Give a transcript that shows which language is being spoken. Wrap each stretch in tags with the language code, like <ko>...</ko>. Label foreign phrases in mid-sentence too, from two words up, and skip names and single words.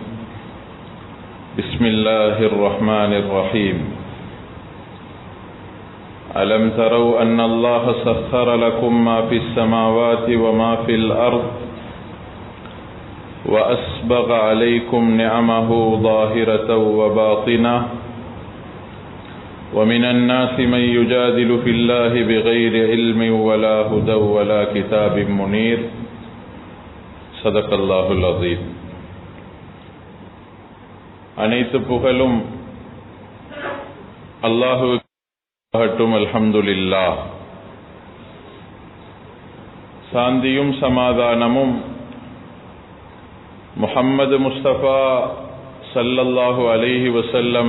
<ar>بسم الله الرحمن الرحيم ألم تروا أن الله سخر لكم ما في السماوات وما في الأرض وأسبغ عليكم نعمه ظاهرة وباطنة ومن الناس من يجادل في الله بغير علم ولا هدى ولا كتاب منير صدق الله العظيم.</ar> <ta>அனைத்து புகழும் அல்லாஹ்வுக்கு அல்ஹம்துலில்லாஹ். சாந்தியும் சமாதானமும் முஹம்மது முஸ்தபா</ta> <ar>صلى الله عليه وسلم</ar>